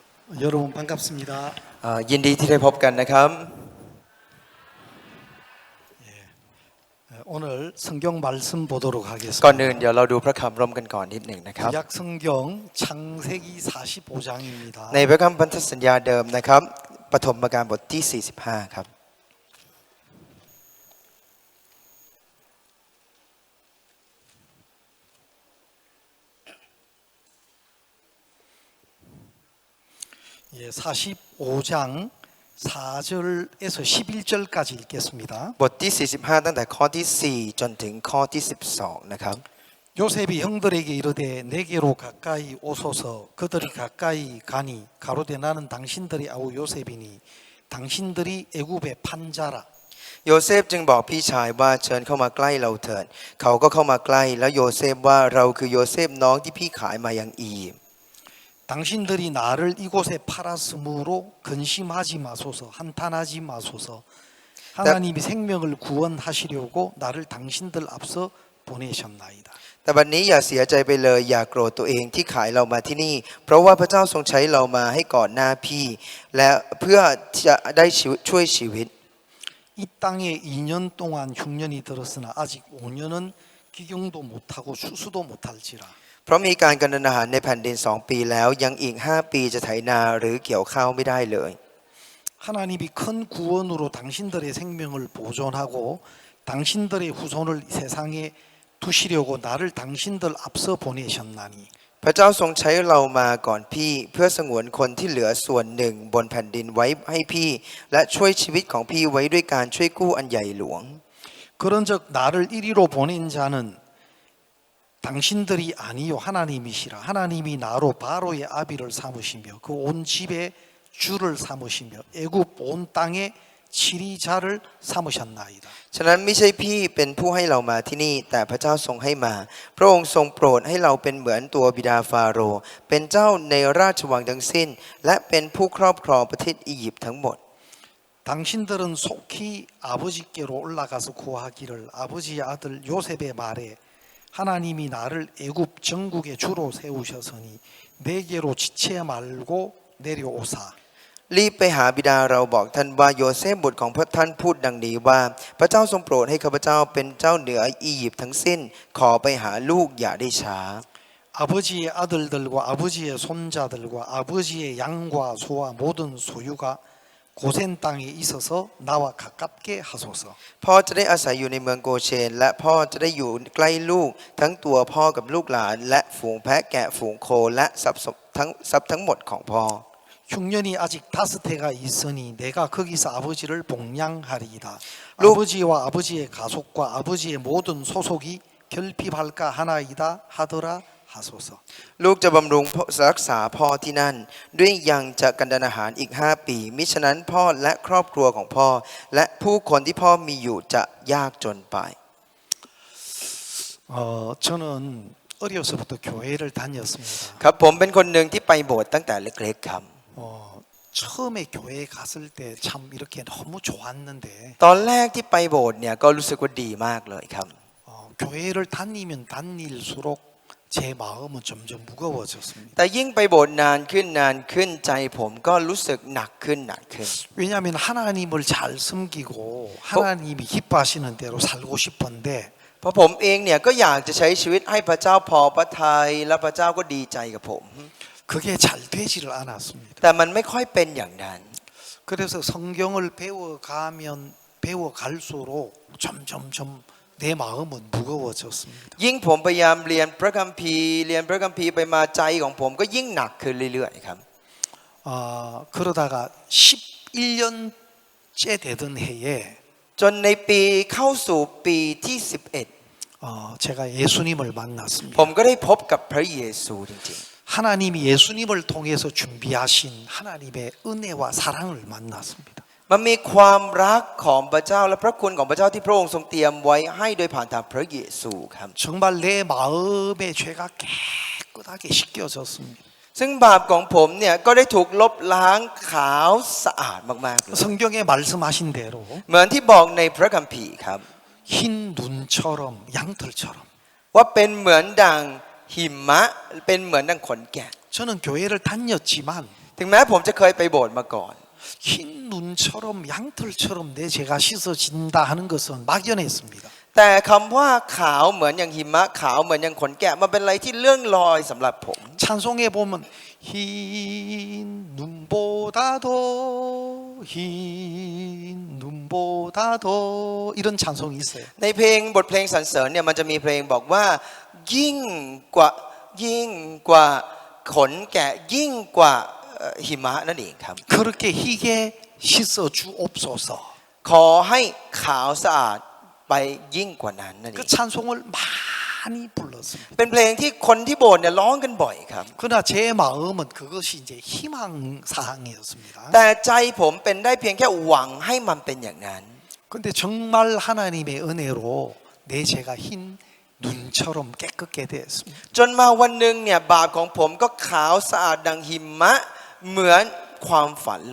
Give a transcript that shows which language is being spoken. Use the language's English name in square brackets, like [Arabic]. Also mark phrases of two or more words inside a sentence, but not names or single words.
[Korean] 여러분 반갑습니다. [Thai] ยินดีที่ได้พบกันนะครับ [Korean] 오늘 성경 말씀 보도록 [Thai] ก่อนอื่น [Korean] 하겠습니다. [Thai] เดี๋ยวเราดูพระคำร่วมกันก่อนนิดหนึ่งนะครับ [Korean] 구약 성경 창세기 45장입니다. [Thai] ในพระคำพันธสัญญาเดิมนะครับปฐมกาลบทที่ 45 ครับ [Korean] 45장 4절에서 11절까지 읽겠습니다. [Thai] บทที่ 45 ตั้งแต่ข้อที่ 4 จนถึงข้อที่ 12 นะครับ [Korean] 요셉이 형들에게 이르되 내게로 가까이 오소서 그들이 가까이 가니 가로되 나는 당신들의 아우 요셉이니 당신들이 애굽의 판자라. [Thai] โยเซฟจึงบอกพี่ชายว่าเชิญเข้ามาใกล้เราเถิดเขาก็เข้ามาใกล้แล้วโยเซฟว่าเราคือโยเซฟน้องที่พี่ขายมายังอียิปต์ [Korean] 당신들이 나를 이곳에 팔았으므로 근심하지 마소서 한탄하지 마소서 하나님이 생명을 구원하시려고 나를 당신들 앞서 보내셨나이다. [Thai] แต่บัดนี้อย่าเสียใจไปเลยอย่าโกรธตัวเองที่ขายเรามาที่นี่เพราะว่าพระเจ้าทรงใช้เรามาให้ก่อนหน้าพี่และเพื่อจะได้ช่วยชีวิต [Korean] 이 땅에 2년 동안 흉년이 들었으나 아직 5년은 기경도 못하고 추수도 못할지라. [Thai] เพราะมีการกำเนิดอาหารในแผ่นดิน2 ปีแล้วยังอีก5 ปีจะไถนาหรือเกี่ยวข้าวไม่ได้เลย [Korean] 하나님이 큰 구원으로 당신들의 생명을 보존하고 당신들의 후손을 세상에 두시려고 나를 당신들 앞서 보내셨나니 [Thai] พระเจ้าทรงใช้เรามาก่อนพี่เพื่อสงวนคนที่เหลือส่วนหนึ่งบนแผ่นดินไว้ให้พี่และช่วยชีวิตของพี่ไว้ด้วยการช่วยกู้อันใหญ่หลวง [Korean] 그런즉 나를 이리로 보낸 자는 당신들이 아니요 하나님이시라. 하나님이 나로 바로의 아비를 삼으시며 그 온 집에 주를 삼으시며 애굽 온 땅에 치리자를 삼으셨나이다. [Thai] ฉะนั้นไม่ใช่พี่เป็นผู้ให้เรามาที่นี่แต่พระเจ้าทรงให้มาพระองค์ทรงโปรดให้เราเป็นเหมือนตัวบิดาฟาโรห์เป็นเจ้าในราชวังทั้งสิ้นและเป็นผู้ครอบครองประเทศอียิปต์ทั้งหมด [Korean] 당신들은 속히 아버지께로 올라가서 구하기를 아버지의 아들 요셉의 말에 하나님이 나를 애굽 전국의 주로 세우셨으니 내게로 지체 말고 내려오사. [Thai] รีบไปหาบิดาเราบอกท่านว่าโยเซฟบุตรของพระท่านพูดดังนี้ว่าพระเจ้าทรงโปรดให้ข้าพเจ้าเป็นเจ้าเหนืออียิปต์ทั้งสิ้นขอไปหาลูกอย่าได้ช้า [Korean] 아버지의 아들들과 아버지의 손자들과 아버지의 양과 소와 모든 소유가 고센 땅에 있어서 나와 가깝게 하소서. [Thai] พ่อจะได้อาศัยอยู่ในเมืองโกเชนและพ่อจะได้อยู่ใกล้ลูกทั้งตัวพ่อกับลูกหลานและฝูงแพะแกะฝูงโคและทรัพย์ทั้งหมดของพ่อ [Korean] 흉년이 아직 5해가 있으니 내가 거기서 아버지를 복량하리이다. 아버지와 아버지의 가속과 아버지의 모든 소속이 결핍할까 하나이다 하더라 하소서. [Thai] ลูกจะบำรุงรักษาพ่อที่นั่นด้วยยังจะกันดารอาหารอีก5 ปีมิฉะนั้นพ่อและครอบครัวของพ่อและผู้คนที่พ่อมีอยู่จะยากจนไป [Korean] 저는 어려서부터 교회를 다녔습니다. [Thai] ครับผมเป็นคนหนึ่งที่ไปโบสถ์ตั้งแต่เล็กๆครับ [Korean] 처음에 교회에 갔을 때 참 이렇게 너무 좋았는데 [Thai] ตอนแรกที่ไปโบสถ์เนี่ยก็รู้สึกว่าดีมากเลยครับ [Korean] 교회를 다니면 다닐수록 제 마음은 점점 무거워졌습니다. [Thai] แต่ยิ่งไปโบสถ์นานขึ้นใจผมก็รู้สึกหนักขึ้น [Korean] 왜냐하면 하나님을 잘 섬기고 하나님이 기뻐하시는 대로 살고 싶은데 [Thai] เพราะผมเองเนี่ยก็อยากจะใช้ชีวิตให้พระเจ้าพอพระทัยและพระเจ้าก็ดีใจกับผม [Korean] 그게 잘 되지를 않았습니다. [Thai] แต่มันไม่ค่อยเป็นอย่างนั้น [Korean] 그래서 성경을 배워갈수록 점점점 내 마음은 무거워졌습니다. [Thai] ยิ่งผมพยายามเรียนพระคัมภีร์ไปมาใจของผมก็ยิ่งหนักขึ้นเรื่อยๆครับ [Korean] 그러다가 11년째 되던 해에 [Thai] จนในปีเข้าสู่ปีที่ [Korean] 제가 예수님을 11 만났습니다. [Thai] ผมก็ได้พบกับพระเยซูจริง [Korean] 하나님이 예수님을 통해서 준비하신 하나님의 은혜와 사랑을 만났습니다. [Thai] ๆมันมีความรักของพระเจ้าและพระคุณของพระเจ้าที่พระองค์ทรงเตรียมไว้ให้โดยผ่านทางพระเยซูครับ [Korean] 정말 내 마음의 죄가 깨끗하게 씻겨졌습니다. [Thai] ซึ่งบาปของผมเนี่ยก็ได้ถูกลบล้างขาวสะอาดมากๆเลย [Korean] 성경에 말씀하신 대로 [Thai] เหมือนที่บอกในพระคัมภีร์ครับ [Korean] 흰 눈처럼 양털처럼 [Thai] ว่าเป็นเหมือนดังหิมะเป็นเหมือนดังขนแกะ [Korean] 저는 교회를 다녔지만 [Thai] แถึงแม้ผมจะเคยไปโบสถ์มาก่อน [Korean] 흰 눈처럼 양털처럼 내 죄가 씻어진다 하는 것은 막연했습니다. [Thai] แต่คำว่าขาวเหมือนอย่างหิมะขาวเหมือนอย่างขนแกะมันเป็นอะไรที่เลื่อนลอยสำหรับผม [Korean] 찬송에 보면 흰 눈보다도 흰 눈보다도 이런 찬송이 있어요. [Thai] ในเพลงบทเพลงสรรเสริญเนี่ยมันจะมีเพลงบอกว่ายิ่งกว่าขนแกะยิ่งกว่าหิมะนั่นเองครับ [Korean] 그렇게 희게 씻어 주옵소서. [Thai] ขอให้ขาวสะอาดไปยิ่งกว่านั้นนั่นเอ [Korean] 그 [Thai] ง [Korean] 찬송을 많이 불렀습니다. [Thai] เป็นเพลงที่คนที่โบสถ์เนี่ยร้องกันบ่อยครับ [Korean] 그러나 제 마음은 그것이 이제 희망 사항이었습니다. [Thai] แต่ใจผมเป็นได้เพียงแค่หวังให้มันเป็นอย่างนั้น [Korean] 근데 정말 하나님의 은혜로 내 죄가 흰 눈처럼 깨끗게 되었습니다. [Thai] จนมาวันหนึ่งเนี่ยบาปของผมก็ขาวสะอาดดังหิมะเหมือนความฝันเลย